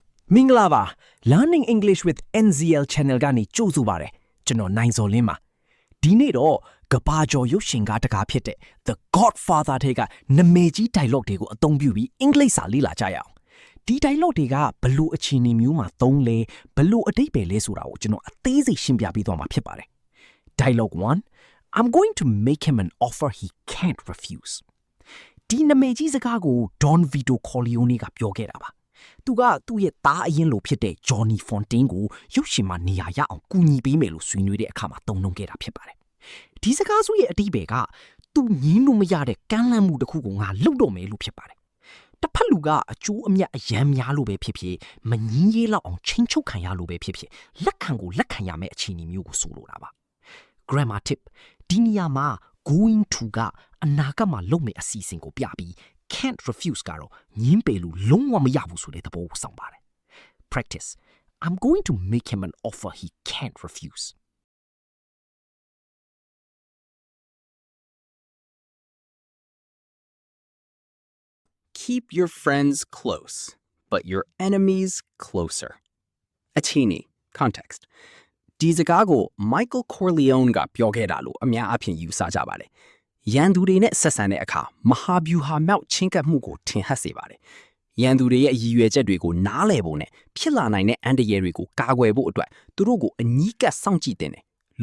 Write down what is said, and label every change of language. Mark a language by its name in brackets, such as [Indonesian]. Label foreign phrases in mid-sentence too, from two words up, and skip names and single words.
[Burmese] မင်္ဂလာပါ Learning English with NZL Channel ကနေကြိုဆိုပါရစေကျွန်တော်နိုင်စော်လင်းပါဒီနေ့တော့ကဘာကျော်ရုပ်ရှင်ကားတကားဖြစ်တဲ့ The Godfather ထဲကနာမည်ကြီး dialogue တွေကိုအသုံးပြုပြီးအင်္ဂလိပ်စာလေ့လာကြရအောင်ဒီ dialogue တွေကဘလို့အခြေအနေမျိုးမှာ သုံးလဲဘလို့အဓိပ္ပာယ်လဲဆိုတာကိုကျွန်တော်အသေးစိတ်ရှင်းပြပေးသွားမှာဖြစ်ပါတယ် [English] Dialogue 1 I'm going to make him an offer he can't refuse [Burmese] ဒီနာမည်ကြီးစကားကို Don Vito Corleone ကပြောခဲ့တာပါသူ ကသူ့ရဲ့သားအရင်လိုဖြစ်တဲ့ Johnny Fontaine ကိုရုပ်ရှင်မှာနေရာရအောင်ကူညီပေးမယ်လို့ဆွေးနွေးတဲ့အခါမှာတုံ့နှုံခဲ့တာဖြစ်ပါတယ်။ဒီစကားစုရဲ့ အဓိပ္ပာယ်ကသူငင်းလို့မရတဲ့ကမ်းလှမ်းမှုတစ်ခုကိုငါလုပ်တော့မယ်လို့ဖြစ်ပါတယ်။တစ်ဖက်လူကအကျိုးအမြတ်အယံများလို့ပဲဖြစ်ဖြစ်မငင်းရေးလောက်အောင်ချိန်ချုပ်ခံရလို့ပဲဖြစ်ဖြစ်လက်ခံကိုလက်ခံရမယ့်အခြေအနေမျိုးကိုဆိုလိုတာပါ။ [English] Grammar tip [Burmese] ဒီနေရာမှာ [English] going to [Burmese] ကအနာဂတ်မှာလုပ်မယ့်အစီအစဉ်ကိုပြပြီး [English] can't refuse [Burmese] ကတော့ငင်းပယ်လို့လုံးဝမရဘူးဆိုတဲ့သဘောကိုဆောင်ပါတယ် [English] Practice I'm going to make him an offer he can't refuse Keep your friends close, but your enemies closer. Achini, context. [Burmese] ဒီစကားကို Michael Corleone ကပြောခဲ့တာလို့အများအပြားယူဆကြပါတယ်။ရန်သူတွေနဲ့ဆက်ဆံတဲ့အခါမဟာဗျူဟာမြောက်ချင်းကပ်မှုကိုထင်ဟပ်စေပါတယ်။ရန်သူတွေရဲ့ရည်ရွယ်ချက်တွေကိုနားလည်ဖို့နဲ့ဖြစ်လာနိုင်တဲ့အန္တရာယ်တွေကိုကာကွယ်ဖို့အတွက်သူတို့ကိုအနီးကပ်စောင့်ကြည့်တင်တယ်။